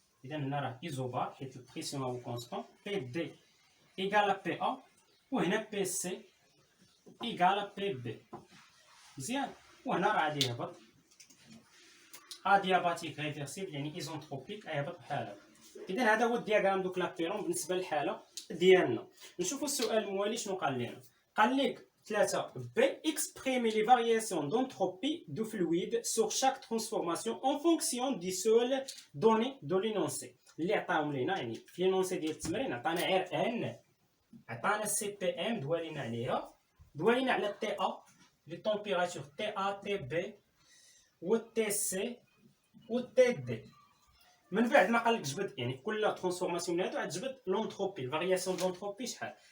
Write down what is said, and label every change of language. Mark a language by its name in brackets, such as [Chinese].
[Arabic] اذا هنا راه ايزوبار حيت البريسيون هو كونستون. بي دي ايكال بي ا، وهنا بي سي ايكال بي بي. مزيان. وهنا راه غادي يهبط ادياباتيك ريفيرسيبل، يعني ايزونتروبيك غيهبط بحال هكا. اذا هذا هو الدياغرام دوك لابيرون بالنسبه للحاله ديالنا. نشوفوا السؤال الموالي شنو قال لنا. قال لك [French] 3 B exprimer les variations d'entropie du fluide sur chaque transformation en fonction du seul donné de l'énoncé. [Arabic] اللي عطاهم لينا يعني في لينونسي ديال التمرين عطانا غير ان، عطانا سي بي ام دوالينا عليها، دوالينا على تي ا لي طومبيراتور تي ا تي بي و تي سي و تي دي. من بعد ما قالك جبد يعني كل ترانسفورماسيون من هادو عاد جبد لونتروبي، الفارياسيون لونتروبي شحال.